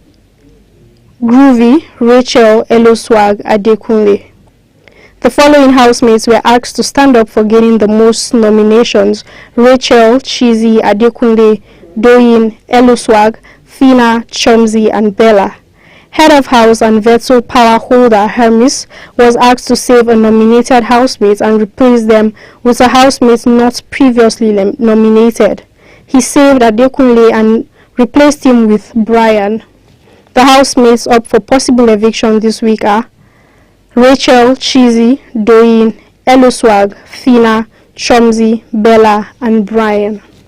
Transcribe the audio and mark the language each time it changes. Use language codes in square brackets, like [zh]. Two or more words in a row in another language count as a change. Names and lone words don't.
[en] Groovy, Rachel, Eloswag, Adekunle. The following housemates were asked to stand up for gaining the most nominations: Rachel, Chizzy, Adekunle, Doyin, Eloswag, Fina, Chomzi, and Bella. Head of House and veto power holder Hermes was asked to save a nominated housemate and replace them with a housemate not previously nominated. He saved Adekunle and replaced him with Brian. The housemates up for possible eviction this week are Rachel, Chizzy, Doyin, Eloswag, Fina, Chomzi, Bella, and Brian.